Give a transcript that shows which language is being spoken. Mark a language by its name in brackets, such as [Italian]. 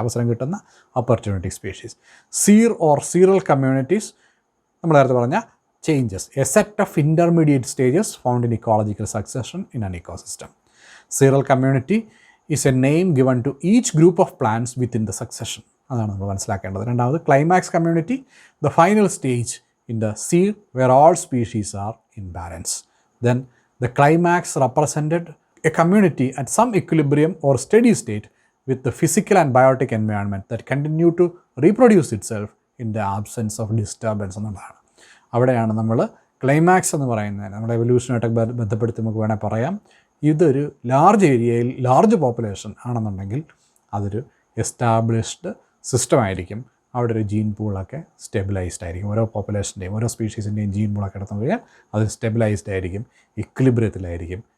[Malayalam] അവസരം കിട്ടുന്ന [English] Opportunistic species. Sere or seral communities [Malayalam] നമ്മൾ നേരത്തെ പറഞ്ഞ [English] Changes, a set of intermediate stages found in ecological succession in an ecosystem. Seral community is a name given to each group of plants within the succession. [Malayalam] അതാണ് നമ്മൾ മനസ്സിലാക്കേണ്ടത്. രണ്ടാമത് [English] Climax community, the final stage in the sere where all species are in balance. Then the climax represented a community at some equilibrium or steady state with the physical and biotic environment that continue to reproduce itself in the absence of disturbance [Malayalam] എന്നുള്ളതാണ്. അവിടെയാണ് നമ്മൾ climax എന്ന് പറയുന്നത്. നമ്മുടെ എവല്യൂഷനായിട്ടൊക്കെ ബന്ധപ്പെടുത്തി നമുക്ക് വേണമെങ്കിൽ പറയാം, ഇതൊരു ലാർജ് ഏരിയയിൽ ലാർജ് പോപ്പുലേഷൻ ആണെന്നുണ്ടെങ്കിൽ അതൊരു എസ്റ്റാബ്ലിഷ്ഡ് സിസ്റ്റം ആയിരിക്കും. അവിടെ ഒരു ജീൻ പൂളൊക്കെ സ്റ്റെബിലൈസ്ഡ് ആയിരിക്കും. ഓരോ പോപ്പുലേഷൻ്റെയും ഓരോ സ്പീഷീസിൻ്റെയും ജീൻ പൂളൊക്കെ എടുത്തു കഴിഞ്ഞാൽ അത് സ്റ്റെബിലൈസ്ഡ് ആയിരിക്കും, ഇക്വിലിബ്രിയത്തിലായിരിക്കും.